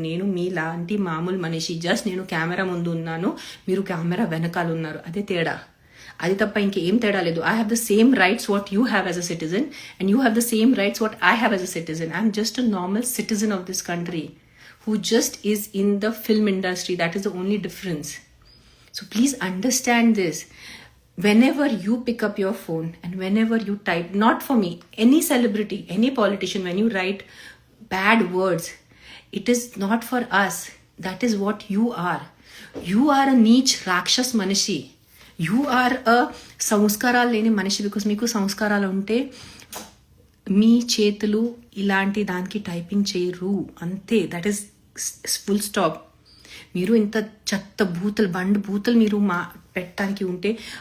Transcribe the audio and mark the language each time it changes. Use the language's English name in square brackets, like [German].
[Telugu] నేను మీలాంటి మామూలు మనిషి, జస్ట్ నేను కెమెరా ముందు ఉన్నాను, మీరు కెమెరా వెనకాల ఉన్నారు, అదే తేడా. అది తప్ప ఇంకేం తేడా లేదు. [English] I have the same rights what you have as a citizen and you have the same rights what I have as a citizen. [Telugu] I'm just a normal citizen of this country [English] who just is in the film industry. That is the only difference. So please understand this. Whenever you pick up your phone and whenever you type, not for me, any celebrity, any politician, when you write bad words, it is not for us. That is what you are. You are a [Telugu] niche rakshas manishi. [English] You are a [Telugu] సంస్కారాలు లేని మనిషి. [English] because [Telugu] మీకు సంస్కారాలు ఉంటే మీ చేతులు ఇలాంటి దానికి typing చేయరు, అంతే. [English] That is full stop. [Telugu] మీరు ఇంత చెత్త బూతులు మీరు పెట్టడానికి ఉంటే